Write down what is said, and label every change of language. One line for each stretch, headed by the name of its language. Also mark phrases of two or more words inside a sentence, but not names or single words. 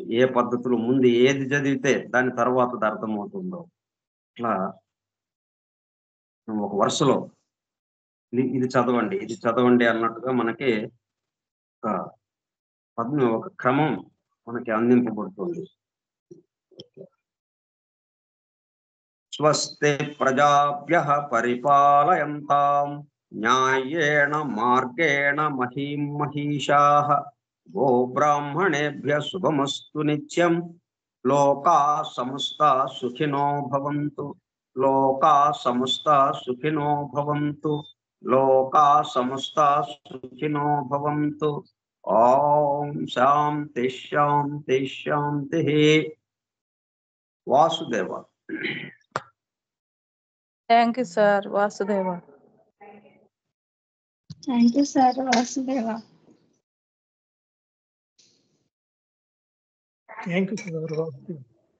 Telugu: ఏ పద్ధతిలో ముందు ఏది చదివితే దాని తర్వాత అర్థమవుతుందో అట్లా ఒక వరుసలో ఇది చదవండి, ఇది చదవండి అన్నట్టుగా మనకి ఒక క్రమం మనకి అందింపబడుతుంది.
Sanskrit: స్వస్తి ప్రజాభ్యః పరిపాలయంతాం న్యాయేణ మార్గేణ మహీం మహీషాః గో బ్రాహ్మణేభ్యః శుభమస్తు నిత్యం లోకా సమస్తా సుఖినో భవంతు. లోకా సమస్తా సుఖినో భవంతు. లోకా సమస్తా సుఖినో భవంతు. ఓం శాంతి శాంతి శాంతి. వాసుదేవ.
English: Thank you sir వాసుదేవ. Thank you sir వాసుదేవ. Thank you sir వాసుదేవ.